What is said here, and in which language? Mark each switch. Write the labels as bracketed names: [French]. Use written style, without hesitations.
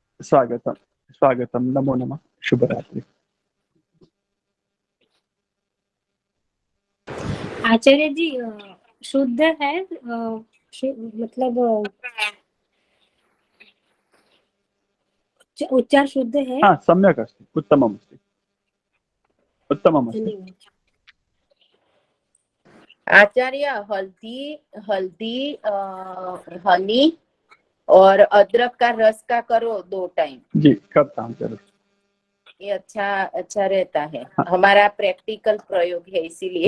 [Sanskrit] स्वागतम स्वागतम, नमो नमः, शुभ रात्रि। [Hindi] आचार्य जी शुद्ध है मतलब उच्चार शुद्ध है? [Sanskrit] हाँ, सम्यक् अस्ति, उत्तमम् अस्ति, उत्तमम् अस्ति। [Hindi] धन्यवाद। आचार्य, हल्दी हल्दी हनी और अदरक का रस का करो 2 टाइम। जी करता हूँ जरूर। ये अच्छा रहता है। हाँ। हमारा प्रैक्टिकल प्रयोग है, इसीलिए